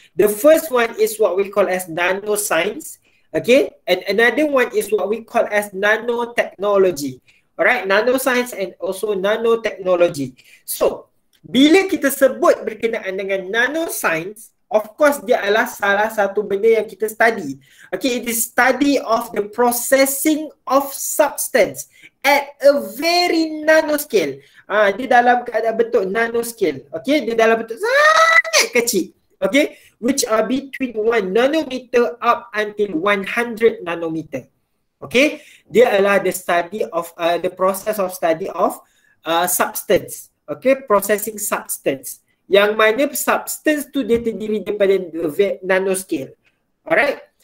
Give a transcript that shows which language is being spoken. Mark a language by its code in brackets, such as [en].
[en] The first one is what we call as nanoscience, okay, and another one is what we call as nanotechnology. Alright, nanoscience and also nanotechnology. [ms] So, bila kita sebut berkenaan dengan nanoscience, [en] of course [ms] dia adalah salah satu benda yang kita study. [en] Okay, it is study of the processing of substance at a very nanoscale. [ms] Dia dalam keadaan bentuk nanoscale. Okay, dia dalam bentuk sangat kecil. [en] Okay, which are between 1 nanometer up until 100 nanometer. Okay, [ms] dia adalah [en] the study of the process of study of substance. [ms] Okay, processing substance. Yang mana substance tu dia terdiri daripada nanoscale. Alright.